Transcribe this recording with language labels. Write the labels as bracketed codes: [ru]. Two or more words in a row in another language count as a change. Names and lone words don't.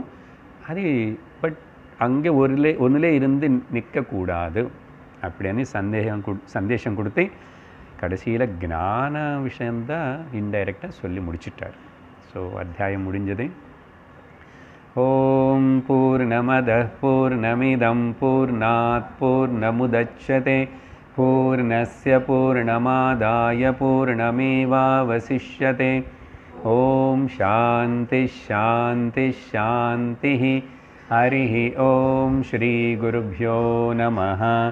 [ta] அது பட் அங்கே ஒன்றிலே இருந்து நிற்கக்கூடாது அப்படின்னு சந்தேஷம் கொடுத்து கடைசியில் ஞான விஷயந்தான் இன்டைரக்டாக சொல்லி முடிச்சிட்டார். ஸோ அத்தியாயம் முடிஞ்சது. [sa] ओम् पूर्णमदः पूर्णमिदं पूर्णात् पूर्णमुदच्यते पूर्णस्य पूर्णमादाय पूर्णमेवावशिष्यते. ओम् शान्ति शान्ति शान्ति. हरिः ओम श्री गुरुभ्यो नमः.